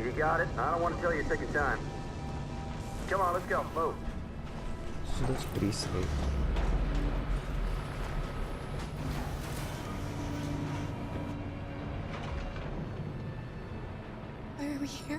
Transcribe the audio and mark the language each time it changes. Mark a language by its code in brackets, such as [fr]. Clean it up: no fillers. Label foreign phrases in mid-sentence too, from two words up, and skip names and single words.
[en] You got it? I don't want to tell you to take your time. Come on, let's go. Move. [sk] Sú dosť prísni. [en] Why are we here?